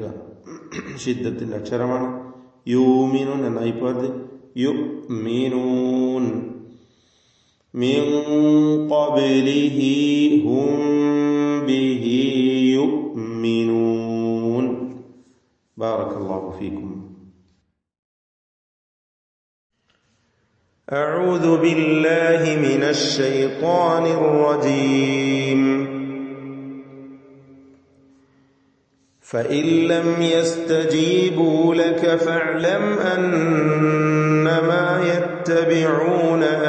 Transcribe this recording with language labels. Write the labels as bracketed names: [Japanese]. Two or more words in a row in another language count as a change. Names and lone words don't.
[Malayalam] ഷിദ്ദത്തിന്റെ അക്ഷരമാണ്. യൂമിനൂൻ എന്നായി പോയത്. [Arabic] يؤمنون من قبله هم به يؤمنون. بارك الله فيكم. أعوذ بالله من الشيطان الرجيم. فإن لم يستجيبوا لك فاعلم أنما يتبعون